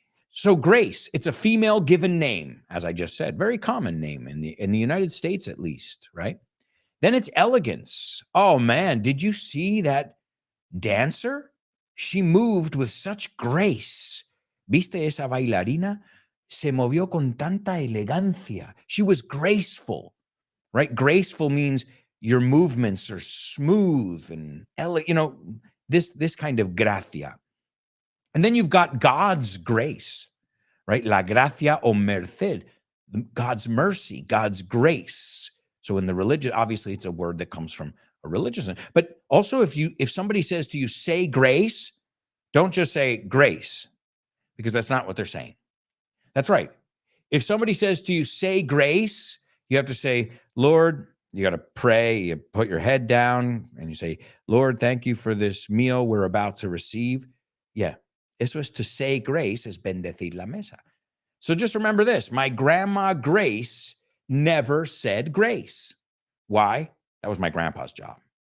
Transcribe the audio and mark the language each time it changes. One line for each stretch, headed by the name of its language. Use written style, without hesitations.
English: So Grace, it's a female given name, as I just said, very common name in the United States, at least, right? Then it's elegance. Oh man, did you see that dancer? She moved with such grace.
Spanish: ¿Viste esa bailarina? Se movió con tanta elegancia.
English: She was graceful, right? Graceful means your movements are smooth and this kind of gracia. And then you've got God's grace, right?
Spanish: La gracia o merced,
English: God's mercy, God's grace. So in the religion, obviously it's a word that comes from a religious, but also if somebody says to you, say grace, don't just say grace, because that's not what they're saying. That's right. If somebody says to you, say grace, you have to say, Lord, you got to pray, you put your head down and you say, Lord, thank you for this meal we're about to receive. Yeah.
Spanish: Eso es
English: to say grace,
Spanish: es bendecir la mesa.
English: So just remember this. My grandma Grace never said grace. Why? That was my grandpa's job.